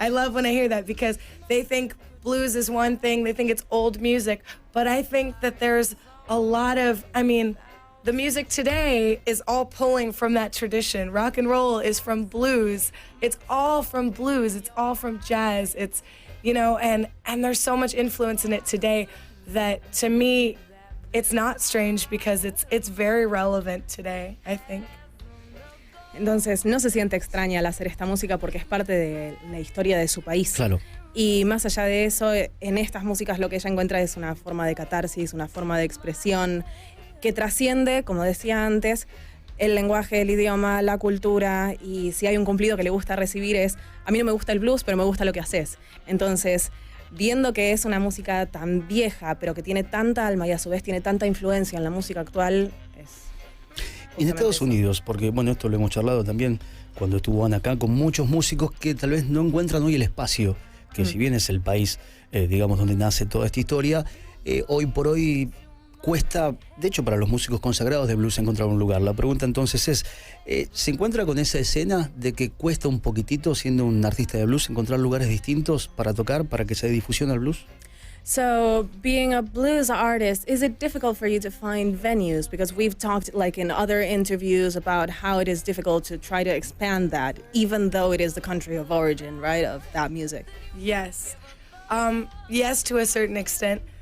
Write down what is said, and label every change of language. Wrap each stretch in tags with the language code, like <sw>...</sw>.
<en>I love when I hear that, because they think blues is one thing, they think it's old music, but I think that there's a lot of, the music today is all pulling from that tradition. Rock and roll is from blues. It's all from blues. It's all from jazz. It's, and there's so much influence in it today that, to me, it's not strange, because it's very relevant today, I think.</en> <es>Entonces no se siente extraña al hacer esta música porque es parte de la historia de su país. Claro. Y más allá de eso, en estas músicas lo que ella encuentra es una forma de catarsis, una forma de expresión que trasciende, como decía antes, el lenguaje, el idioma, la cultura. Y si hay un cumplido que le gusta recibir es, a mí no me gusta el blues, pero me gusta lo que haces. Entonces, viendo que es una música tan vieja, pero que tiene tanta alma y a su vez tiene tanta influencia en la música actual, es... Y en Estados Unidos, porque bueno, esto lo hemos charlado también cuando estuvo Ana acá, con muchos músicos que tal vez no encuentran hoy el espacio, que si bien es el país, digamos, donde nace toda esta historia, hoy por hoy cuesta, de hecho para los músicos consagrados de blues, encontrar un lugar. La pregunta entonces es, ¿se encuentra con esa escena de que cuesta un poquitito, siendo un artista de blues, encontrar lugares distintos para tocar, para que se dé difusión al blues?</es> <en>So, being a blues artist, is it difficult for you to find venues? Because we've talked, like in other interviews, about how it is difficult to try to expand that, even though it is the country of origin, right, of that music. Yes. Yes, to a certain extent.</en>